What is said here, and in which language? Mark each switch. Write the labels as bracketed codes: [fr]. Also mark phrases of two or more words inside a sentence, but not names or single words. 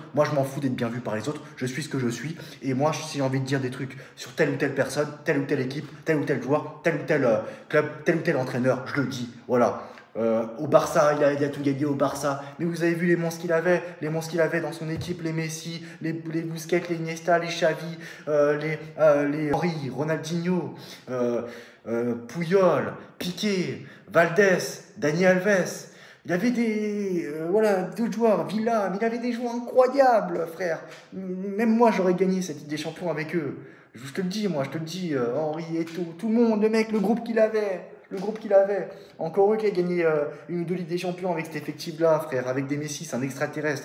[fr] Moi, je m'en fous d'être bien vu par les autres. Je suis ce que je suis. Et moi, si j'ai envie de dire des trucs sur telle ou telle personne, telle ou telle équipe, tel ou tel joueur, tel ou tel club, tel ou tel entraîneur, je le dis. Voilà. Au Barça, il a tout gagné au Barça. Mais vous avez vu les monstres qu'il avait dans son équipe, les Messi, les Busquets, les Iniesta, les Xavi, les Henry, Ronaldinho, Puyol, Piqué, Valdés, Dani Alves. Il y avait d'autres joueurs, Villa, mais il avait des joueurs incroyables, frère. Même moi, j'aurais gagné cette Ligue des Champions avec eux. Je te le dis, moi, je te le dis, Henry et tout le monde, le mec, le groupe qu'il avait. Encore eux qui a gagné une ou deux Ligues des Champions avec cet effectif-là, frère, avec des Messi, c'est un extraterrestre.